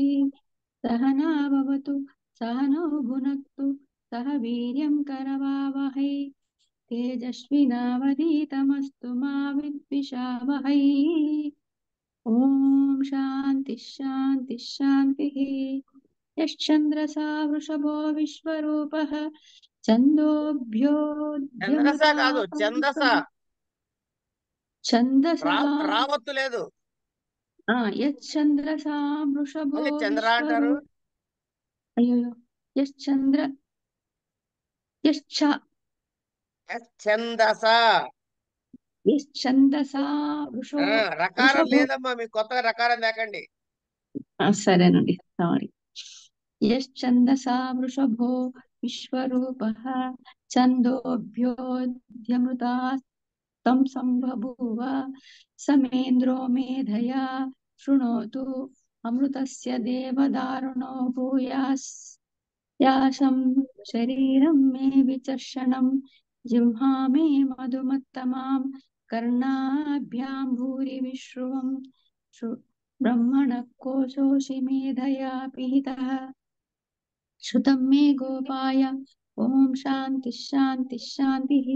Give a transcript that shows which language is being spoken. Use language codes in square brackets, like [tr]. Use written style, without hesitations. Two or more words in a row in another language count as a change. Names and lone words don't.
[sa] सहना भवतु सहनौ भुनक्तु सह वीर्यं करवावहै तेजस्विनावधीतमस्तु मा विद्विषावहै। ॐ शान्तिः शान्तिः शान्तिः। यश्चन्द्रसा वृषभो विश्वरूपः [te] చంద్రస కాదు, ఛందస. [sa] छन्दोऽभ्योऽध्यमृतापवित्रः छन्दसः [te] రావత్తు లేదు. [sa] यश्चन्द्रसा वृषभो [te] మళ్ళీ చంద్ర అంటారు. [sa] विश्वरूप अय्यो यश्चन्द्र यश्च ఛందస. यश्चन्दसा రకారం वृषभो [te] లేదమ్మా, మీకు కొత్తగా రకారం లేకండి. సరేనండి సారీ [sa] यश्चन्दसा वृषभो विश्वरूपः छन्दोऽभ्योऽध्यमृता तं सम्बभूव समेन्द्रो मेधया शृणोतु अमृतस्य देवदारुणो भूयास्याशं शरीरं मे विचर्षणं जिह्वा मे मधुमत्तमां कर्णाभ्यां भूरि विश्रुवं ब्रह्मणः कोशोऽसि मेधया पिहितः श्रुतं मे गोपाय ॐ शान्तिः शान्तिः शान्तिः।